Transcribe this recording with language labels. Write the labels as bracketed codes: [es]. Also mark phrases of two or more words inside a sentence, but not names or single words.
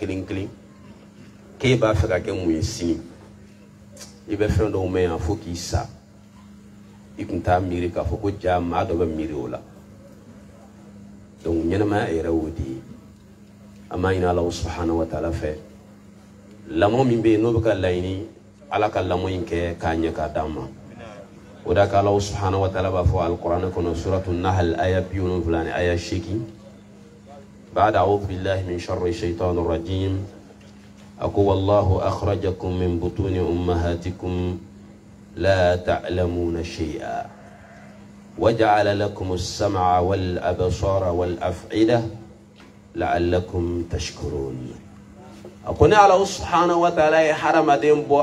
[bm] kelen kelen k'e b'a fɛ ka kɛ mun ye sini i bɛ fɛn dɔw mɛn yan fo k'i sa i kun t'a miiri k'a fɔ ko ja maa dɔ bɛ miiri o la donc ɲɛnamaya yɛrɛ y'o de ye an b'a ɲini [ar] الله سبحانه وتعالى [bm] fɛ lamɔ min bɛ yen n'o bɛ ka laɲini ala ka lamɔ in kɛ k'a ɲɛ k'a d'an ma o da ka [ar] الله سبحانه وتعالى [bm] b'a fɔ alikuranɛ kɔnɔ suratu nahl aya 70 ni aya [ar] 8 بعد أعوذ بالله من شر الشيطان الرجيم أقول والله أخرجكم من بطون أمهاتكم لا تعلمون شيئا وجعل لكم السمع والأبصار والأفئدة لعلكم تشكرون أقول الله سبحانه وتعالى حرم دين بو